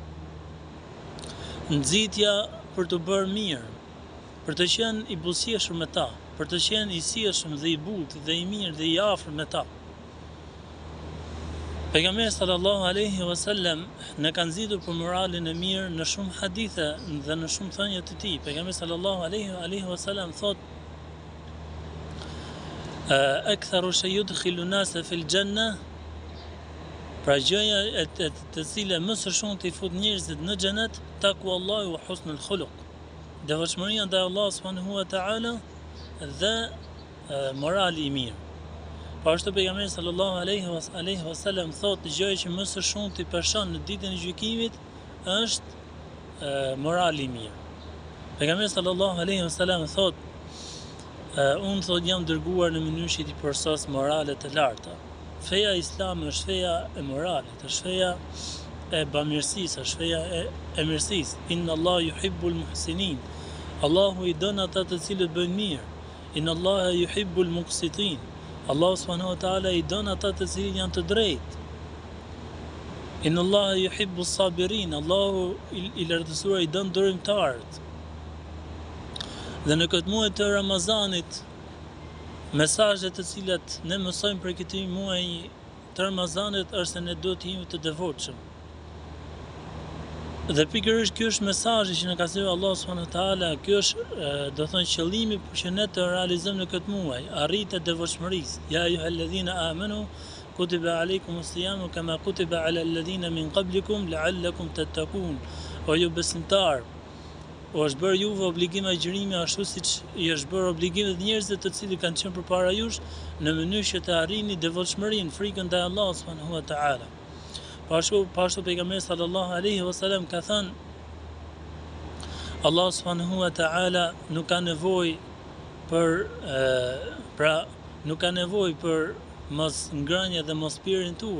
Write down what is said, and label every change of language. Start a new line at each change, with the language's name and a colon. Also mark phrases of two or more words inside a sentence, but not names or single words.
Albanian: Nxitja për të bërë mirë, për të qenë i buzëqeshur me ta, për të qenë i sjellshëm dhe i butë dhe i mirë dhe i afër me ta. Pejgamberi
Arabic: صلى الله عليه وسلم
Albanian: ne ka nxitur për moralin e mirë në shumë hadithe dhe në shumë thënie të tij.
Arabic: Pejgamberi صلى الله عليه وسلم thotë: "أكثر شيء يدخل الناس في الجنة",
Albanian: pra gjëja të cilën më së shumti i fut njerëzit në xhenet,
Arabic: تقوى الله وحسن الخلق.
Albanian: Devotshmëria ndaj Allahut
Arabic: سبحانه وتعالى
Albanian: dhe morali i mirë. Po ashtu pejgamberi
Arabic: صلى الله عليه وسلم
Albanian: thotë gjëja që më së shumti person në ditën e gjykimit është morali i mirë. Pejgamberi
Arabic: صلى الله عليه وسلم
Albanian: thotë: unë thotë jam dërguar në mënyrë që t'i përsos morale të larta. Feja islame është feja e moralit, është feja e bamirësisë, është feja e mirësisë.
Arabic: إن الله يحب المحسنين.
Albanian: Allahu i don ata të cilët bëjnë mirë.
Arabic: إن الله يحب المقسطين.
Albanian: Allahu
Arabic: سبحانه وتعالى
Albanian: i don ata të cilët janë të drejtë.
Arabic: إن الله يحب الصابرين.
Albanian: Allahu i lartësuar i don durimtarët. Dhe në këtë muaj të Ramazanit, mesazhet të cilat ne mësojmë për këtë muaj të Ramazanit është se ne duhet të jemi të devotshëm. Dhe pikërisht ky është mesazhi që na ka thënë Allah
Arabic: سبحانه وتعالى,
Albanian: ky është do thonë qëllimi që ne të realizojmë në këtë muaj, arritja e devotshmërisë.
Arabic: يا أيها الذين آمنوا كتب عليكم الصيام كما كتب على الذين من قبلكم لعلكم تتقون.
Albanian: O ju besimtar, o është bërë juve obligim agjërimi ashtu siç i është bërë obligimet njerëzve të cilët kanë qenë përpara jush, në mënyrë që të arrini devotshmërinë, frikën ndaj Allahut
Arabic: سبحانه وتعالى.
Albanian: Pashtu pejgamberi
Arabic: صلى الله عليه وسلم
Albanian: ka thënë: Allah
Arabic: سبحانه وتعالى
Albanian: nuk ka nevojë për mos ngrënie dhe mos pirjen tuaj.